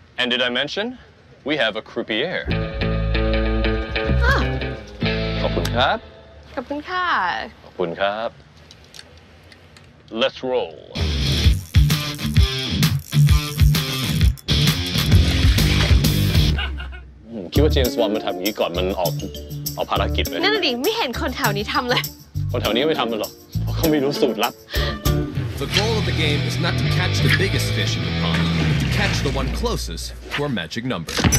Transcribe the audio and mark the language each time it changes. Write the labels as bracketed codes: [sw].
[en] And did I mention we have a croupier? [th] ขอบคุณครับ ขอบคุณค่ะ ขอบคุณครับ [en] Let's roll. [th] คิดว่าเจมส์บอนด์มาทำอย่างนี้ก่อนมันออกภารกิจไหม นั่นดิไม่เห็นคนแถวนี้ทำเลย คนแถวนี้ไม่ทำมันหรอกเพราะเขาไม่รู้สูตรลับ [en] The goal of the game is not to catch the biggest fish in the pond, but to catch the one closest to our magic number.